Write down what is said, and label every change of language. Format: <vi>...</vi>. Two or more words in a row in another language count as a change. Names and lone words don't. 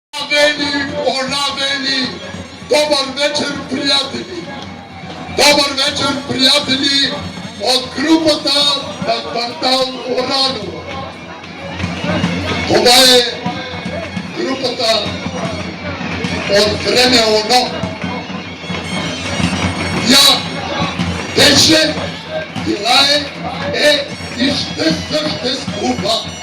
<sr>Ona veli. Dobar večer, prijatelji. Dobar večer, prijatelji od</sr> <bg>групата на квартал Ораново. Това е групата от време оно. Тя беше, била е и ще съществува.</bg>